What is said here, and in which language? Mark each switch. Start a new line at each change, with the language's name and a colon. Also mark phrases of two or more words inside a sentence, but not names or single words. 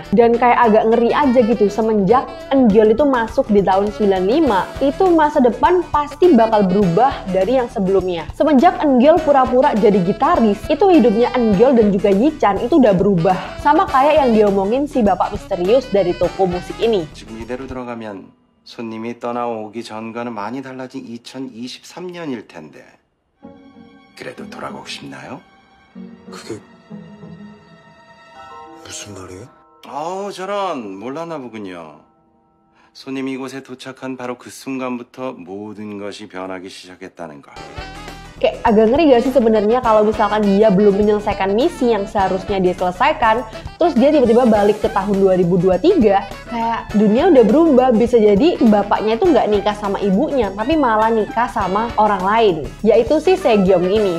Indonesian: Dan kayak agak ngeri aja gitu semenjak Eun-gyeol itu masuk di tahun 95 itu masa depan pasti bakal berubah dari yang sebelumnya. Semenjak Eun-gyeol pura-pura jadi gitaris itu hidupnya Eun-gyeol dan juga Yi-chan itu udah berubah. Sama kayak yang diomongin si bapak misterius dari toko musik ini.
Korean: 지금 이대로 들어가면 손님이 떠나오기 전과는 많이 달라진 2023년일 텐데 그래도 돌아가고 싶나요? 그게 무슨 말이에요? 저런 몰랐나 보군요. 손님이 이곳에 도착한 바로 그 순간부터 모든 것이 변하기 시작했다는 걸.
Indonesian: Kayak agak ngeri gak sih sebenarnya kalau misalkan dia belum menyelesaikan misi yang seharusnya dia selesaikan, terus dia tiba-tiba balik ke tahun 2023 kayak dunia udah berubah, bisa jadi bapaknya itu nggak nikah sama ibunya, tapi malah nikah sama orang lain, yaitu si Sejong ini.